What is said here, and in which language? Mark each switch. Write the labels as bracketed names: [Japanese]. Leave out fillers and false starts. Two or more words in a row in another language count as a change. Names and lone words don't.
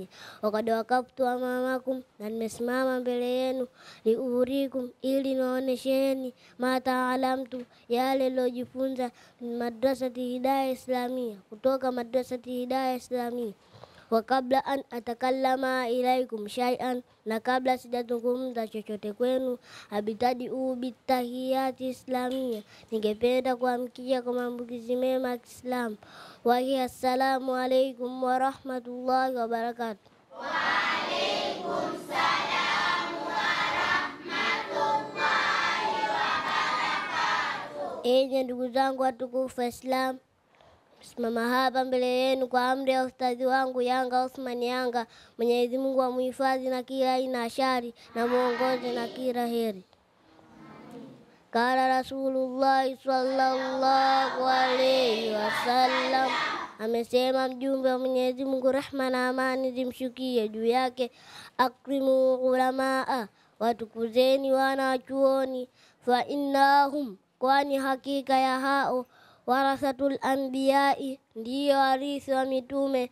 [Swahili] Wakati [Arabic] وقفت أمامكم, [Swahili] na nimesimama mbele yenu, liurikum, ili nionyesheni mataalamtu, yale nilojifunza, madrasati hidayah islamia, kutoka madrasati hidayah islamia. [Arabic] وقبل أن أتكلم إليكم شيئا, [Swahili] na kabla sijazungumza chochote kwenu, [Arabic] أبتدئ بتحية إسلامية, [Swahili] ningependa kuamkia kwa maamkizi mema ya Kiislamu. [Arabic] وهي السلام عليكم ورحمة الله وبركاته. وعليكم السلام ورحمة الله وبركاته. [Swahili] Enyi ndugu zangu watukufu wa Islam, simama hapa mbele yenu kwa amri ya ustadhi wangu Yanga Othman Yanga. Mwenyezi Mungu amuhifadhi na kila aina ya shari na muongoze na kila heri. [Arabic] قال رسول الله صلى الله عليه وسلم, [Swahili] amesema mjumbe wa Mwenyezi Mungu, rehma na amani zimshukie juu yake, [Arabic] أكرموا العلماء, [Swahili] watukuzeni wana wa chuoni, [Arabic] فإنهم, [Swahili] kwani hakika ya hao [Arabic] ورثة الأنبياء, [Swahili] ndiyo warithi wa mitume.